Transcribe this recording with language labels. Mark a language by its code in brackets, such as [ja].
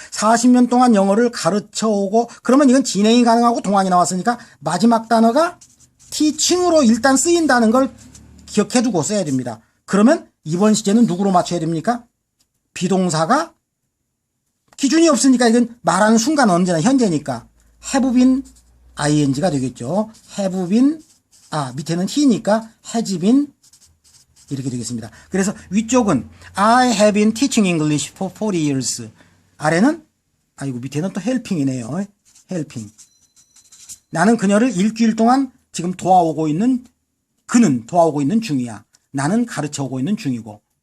[ko] 40년 동안 영어를 가르쳐오고 그러면 이건 진행이 가능하고 동안이 나왔으니까 마지막 단어가 teaching으로 일단 쓰인다는 걸 기억해두고 써야 됩니다. 그러면 이번 시제는 누구로 맞춰야 됩니까? 비동사가 기준이 없으니까 이건 말하는 순간은 언제나 현재니까 have been ing가 되겠죠. have been 밑에는 he니까 has been 이렇게 되겠습니다. 그래서 위쪽은 [en] I have been teaching English for 40 years. [ko] 아래는 아이고, 밑에는 또 헬핑이네요. 헬핑. 나는 그녀를 일주일 동안 지금 도와오고 있는, 그는 도와오고 있는 중이야. 나는 가르쳐 오고 있는 중이고.